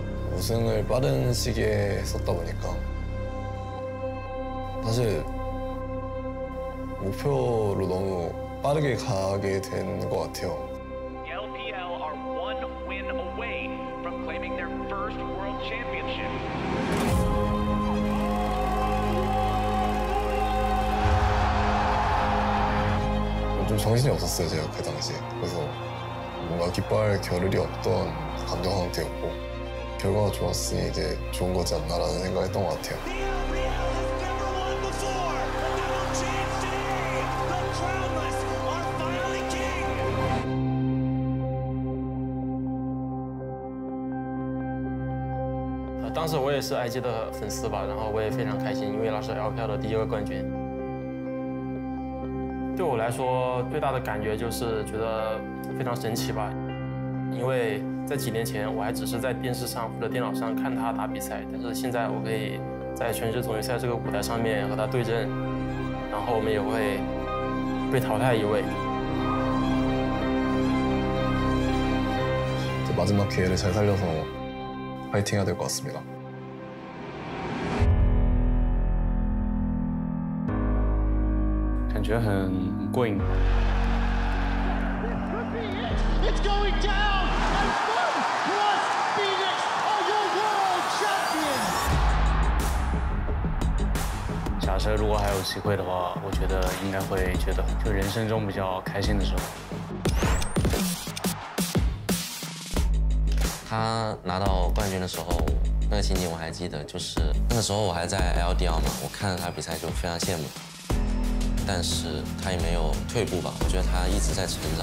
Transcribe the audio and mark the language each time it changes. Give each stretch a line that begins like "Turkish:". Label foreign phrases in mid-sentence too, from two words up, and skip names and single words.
Korean: 우승을 빠른 시기에 했었다 보니까 사실 목표로 너무 빠르게 가게 된 것 같아요.
English: The LPL are one win away from claiming their first world championship.
Korean: 좀 정신이 없었어요, 제가 그 당시에. 그래서 뭔가 기뻐할 겨를이 없던 감정 상태였고 결과가 좋았으니 이제 좋은 거지 않나라는 생각을 했던 것 같아요.
Chinese: 当时我也是IG的粉丝吧，然后我也非常开心，因为那是 LPL 的第1个冠军。对我来说，最大的感觉就是觉得非常神奇吧，因为在几年前我还只是在电视上或者电脑上看他打比赛，但是现在我可以在全职总决赛这个舞台上面和他对阵，然后我们也会被淘汰一位。
Korean: 마지막 기회를 잘 살려서 파이팅 해야 될 것 같습니다.
Chinese: 感觉很过瘾。
English: It's going down, and Fun plus Phoenix are your world champions.
Chinese: 假设如果还有机会的话，我觉得应该会觉得就人生中比较开心的时候。他拿到冠军的时候，那个情景我还记得，就是那个时候我还在 LDL 嘛，我看着他比赛就非常羡慕，但是他也没有退步吧，我觉得他一直在成长。